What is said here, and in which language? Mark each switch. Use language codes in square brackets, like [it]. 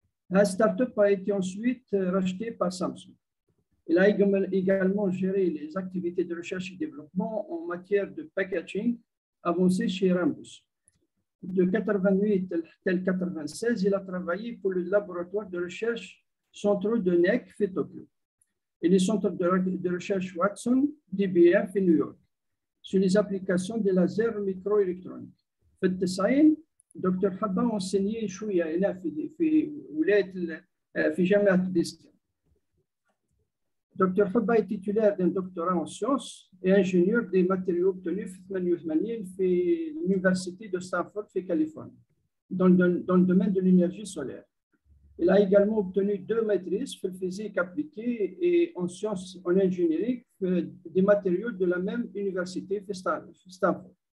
[fr] La start-up a été ensuite rachetée par Samsung. Il a également géré les activités de recherche et développement en matière de packaging avancé chez Rambus. De 88 à 96, il a travaillé pour le laboratoire de recherche centraux de NEC في Tokyo et les centres de recherche Watson d'IBM في New York sur les applications des lasers microélectroniques. [ar] في التسعين دكتور حبا enseigné شوية هنا في ولاية في جامعة بيسكرا. [fr] Dr. Haba est titulaire d'un doctorat en sciences et ingénieur des matériaux obtenus en 88 à l'Université de Stanford, en Californie, dans le domaine de l'énergie solaire. Il a également obtenu 2 maîtrises en physique appliquée et en sciences en ingénierie des matériaux de la même université, Stanford.